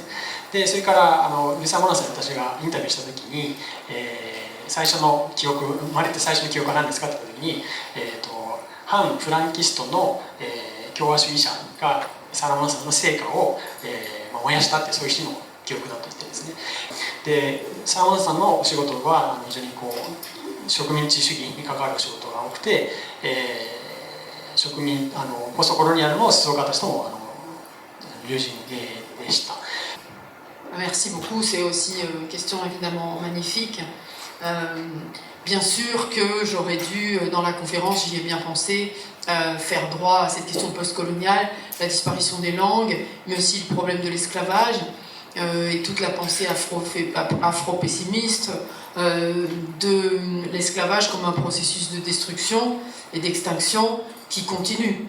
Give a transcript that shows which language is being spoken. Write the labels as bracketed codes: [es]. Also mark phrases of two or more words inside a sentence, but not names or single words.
[ja] でそれからルイサ・マンスさんに私がインタビューした時に、最初の記憶、生まれて最初の記憶は何ですかって言った時に、反フランキストの、共和主義者がサラマンさんの成果を、燃やしたってそういう日の記憶だと言ってるんですね。でサラマンさんのお仕事は非常に植民地主義に関わるお仕事が多くて、ポストコロニアルの思想家たちとも友人でした。 [fr] Merci beaucoup, c'est aussi une question évidemment magnifique. Bien sûr que j'aurais dû, dans la conférence, j'y ai bien pensé, faire droit à cette question postcoloniale, la disparition des langues, mais aussi le problème de l'esclavage et toute la pensée afro-pessimiste de l'esclavage comme un processus de destruction et d'extinction qui continue.